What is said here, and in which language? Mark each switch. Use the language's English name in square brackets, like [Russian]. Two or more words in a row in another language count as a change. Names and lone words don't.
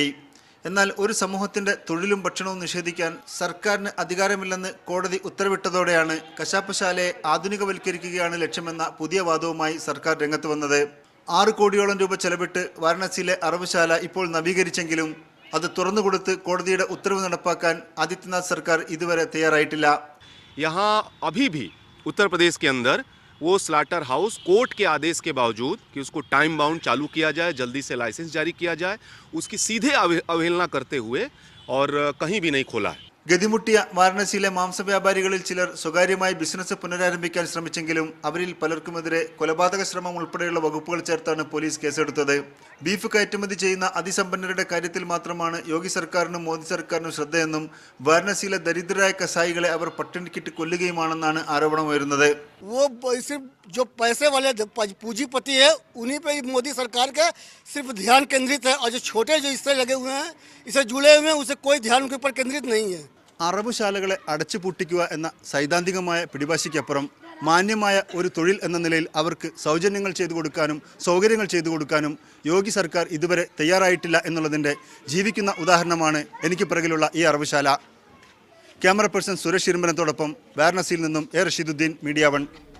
[Malayalam] എന്നാൽ ഒരു സമൂഹത്തിന്റെ തൊഴിലും ഭക്ഷണവും നിഷേധിക്കാൻ സർക്കാരിന് അധികാരമില്ലെന്ന് കോടതി ഉത്തരവിട്ടതോടെയാണ് കശാപ്പുശാലയെ ആധുനികവൽക്കരിക്കുകയാണ് ലക്ഷ്യമെന്ന പുതിയ വാദവുമായി സർക്കാർ രംഗത്ത് വന്നത്. 6 കോടിയോളം രൂപ ചെലവിട്ട് വാരണാസിയിലെ അറവുശാല ഇപ്പോൾ നവീകരിച്ചെങ്കിലും അത് തുറന്നുകൊടുത്ത് കോടതിയുടെ ഉത്തരവ് നടപ്പാക്കാൻ ആദിത്യനാഥ് സർക്കാർ ഇതുവരെ തയ്യാറായിട്ടില്ല. [Hindi] यहाँ अभी भी उत्तर प्रदेश के अंदर वो [English] slaughter house [Hindi] कोर्ट के आदेश के बावजूद कि उसको [English] time bound [Hindi] चालू किया जाए, जल्दी से लाइसेंस जारी किया जाए, उसकी सीधे अवहेलना करते हुए और कहीं भी नहीं खोला है. [Malayalam] ഗതിമുട്ടിയ വാരണാസിയിലെ മാംസവ്യാപാരികളിൽ ചിലർ സ്വകാര്യമായി ബിസിനസ് പുനരാരംഭിക്കാൻ ശ്രമിച്ചെങ്കിലും അവരിൽ പലർക്കുമെതിരെ കൊലപാതക ശ്രമം ഉൾപ്പെടെയുള്ള വകുപ്പുകൾ ചേർത്താണ് പോലീസ് കേസെടുത്തത്. ബീഫ് കയറ്റുമതി ചെയ്യുന്ന അതിസമ്പന്നരുടെ കാര്യത്തിൽ മാത്രമാണ് യോഗി സർക്കാരിനും മോദി സർക്കാരിനും ശ്രദ്ധയെന്നും വാരണാസിയിലെ ദരിദ്രരായ കസായികളെ അവർ പട്ടിണിക്കിട്ട് കൊല്ലുകയുമാണെന്നാണ് ആരോപണം ഉയരുന്നത്. [Hindi] जो पैसे वाले पूंजीपति है उन्हीं पे मोदी सरकार का सिर्फ ध्यान केंद्रित है और जो छोटे जो इससे लगे हुए हैं, इसे जुड़े हुए हैं, उसे कोई ध्यान उनके ऊपर केंद्रित नहीं है. [Malayalam] അറവുശാലകളെ അടച്ചുപൂട്ടിക്കുക എന്ന സൈദ്ധാന്തികമായ പിടിവാശിക്കപ്പുറം മാന്യമായ ഒരു തൊഴിൽ എന്ന നിലയിൽ അവർക്ക് സൗജന്യങ്ങൾ ചെയ്തു കൊടുക്കാനും സൗകര്യങ്ങൾ ചെയ്തു കൊടുക്കാനും യോഗി സർക്കാർ ഇതുവരെ തയ്യാറായിട്ടില്ല എന്നുള്ളതിൻ്റെ ജീവിക്കുന്ന ഉദാഹരണമാണ് എനിക്ക് പിറകിലുള്ള ഈ അറവുശാല. ക്യാമറ പേഴ്സൺ സുരേഷ് ഇരുമ്പനത്തോടൊപ്പം വാരണാസിയിൽ നിന്നും എ റഷീദുദ്ദീൻ, മീഡിയ 1.